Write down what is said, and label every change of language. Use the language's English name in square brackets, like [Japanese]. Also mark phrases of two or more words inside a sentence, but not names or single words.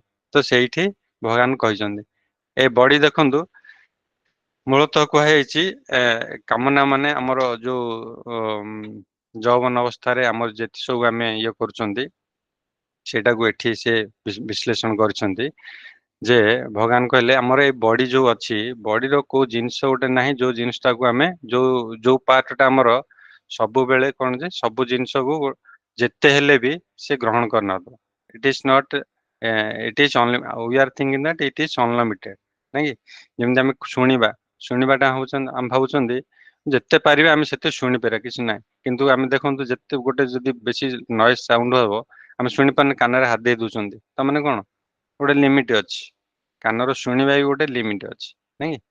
[Odia] ତ ସେଇଠି ଭଗବାନ କହିଛନ୍ତି, ଏ ବଡି ଦେଖନ୍ତୁ, ମୂଳତଃ କୁହାଯାଇଛି କାମନା ମାନେ ଆମର ଯୋଉ ଯୌବନ ଅବସ୍ଥାରେ ଆମର ଯେତେ ସବୁ ଆମେ ଇଏ କରୁଛନ୍ତି, ସେଇଟାକୁ ଏଠି ସେ ବିଶ୍ଳେଷଣ କରିଛନ୍ତି ଯେ ଭଗବାନ କହିଲେ ଆମର ଏଇ ବଡି ଯୋଉ ଅଛି, ବଡିର କୋଉ ଜିନିଷ ଗୋଟେ ନାହିଁ ଯୋଉ ଜିନିଷଟାକୁ ଆମେ ଯୋଉ ପାର୍ଟଟା ଆମର ସବୁବେଳେ କଣ ଯେ ସବୁ ଜିନିଷକୁ ଯେତେ ହେଲେ ବି ସେ ଗ୍ରହଣ କରିନବ। [English] it is not it is only we are thinking that it is unlimited, [Odia] ନାଇଁ କି? ଯେମିତି ଆମେ ଶୁଣିବାଟା ହଉଛନ୍ତି, ଆମେ ଭାବୁଛନ୍ତି ଯେତେ ପାରିବା ଆମେ ସେତେ ଶୁଣିପାରିବା, କିଛି ନାହିଁ। କିନ୍ତୁ ଆମେ ଦେଖନ୍ତୁ, ଯେତେ ଗୋଟେ ଯଦି ବେଶୀ [English] noise sound [Odia] ହବ ଆମେ ଶୁଣିପାରୁନେ, କାନରେ ହାତ ଦେଇ ଦଉଛନ୍ତି, ତାମାନେ କଣ? ଗୋଟେ ଲିମିଟ ଅଛି। କାନର ଶୁଣିବା ବି ଗୋଟେ ଲିମିଟ ଅଛି, ନାଇଁ କି?